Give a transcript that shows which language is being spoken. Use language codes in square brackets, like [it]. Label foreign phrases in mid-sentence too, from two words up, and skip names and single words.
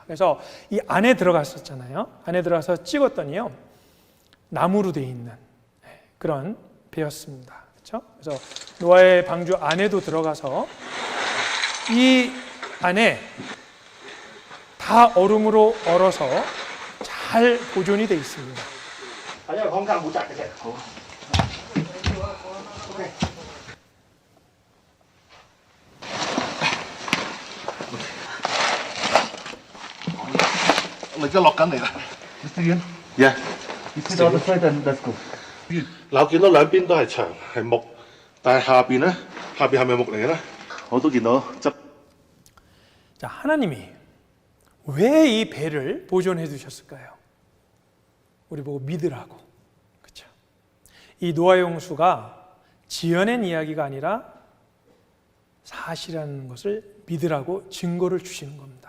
[ko] 그래서 이 안에 들어갔었잖아요. 안에 들어가서 찍었더니요, 나무로 되어 있는 그런 배였습니다. 그렇죠? 그래서 노아의 방주 안에도 들어가서 이 안에 다 얼음으로 얼어서 잘 보존이 되어 있습니다. [vi] mình sẽ lọt cảnh này nè. [en] Mr. Yun, [vi] Dạ. [en] you sit on the side and let's go. [yue] 嗱，我見到兩邊都係牆係木，但係下邊咧，下邊係咪木嚟嘅咧？我都見到側。 [ko] 자, 하나님이 왜 이 배를 보존해 두셨을까요? 우리 보고 믿으라고. 그렇죠? 이 노아의 홍수가 지어낸 이야기가 아니라 사실이라는 것을 믿으라고 증거를 주시는 겁니다.